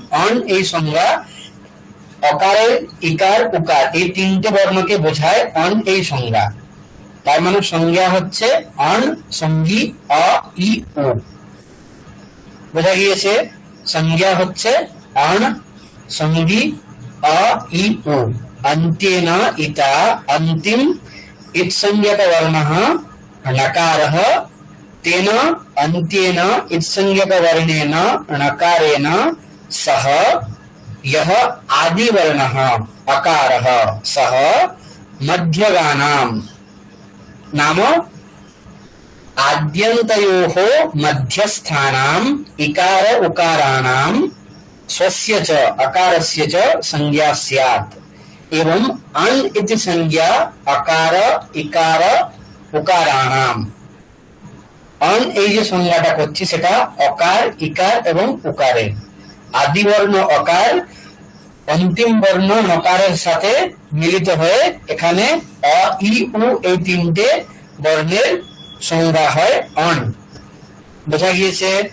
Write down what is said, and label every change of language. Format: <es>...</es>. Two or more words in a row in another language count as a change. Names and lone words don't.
<bn>যেরকম অন এই সংজ্ঞা অকারের ইকার উকার এই তিনটে বর্ণকে বোঝায় অন এই সংজ্ঞা। তার মানে সংজ্ঞা হচ্ছে অন, সঙ্গী, অ, ই, ও। বোঝা গিয়েছে? সংজ্ঞা হচ্ছে অন, সঙ্গী,</bn> <sa>अ इ उ अन्त्येन इता अन्तिम इत्संज्ञक वर्णः णकारः तेन अन्त्येन इत्संज्ञक वर्णेन णकारेण सह यः आदिवर्णः अकारः सः मध्यगानां नाम आद्यन्तयोः मध्यस्थानाम् इकार उकाराणां स्वस्य च अकारस्य च संज्ञा स्यात्। एवं अन इति संज्ञा अकार इकार उकाराणाम।</sa> <bn>अन এই যে সংজ্ঞাটা করছি সেটা অকার, ইকার এবং উকারের। আদি বর্ণ অকার অন্তিম বর্ণ নকারের সাথে মিলিত হয়ে এখানে অ, ই, উ এই তিনটে বর্ণের সংজ্ঞা হয় অন। বোঝা গিয়েছে?</bn>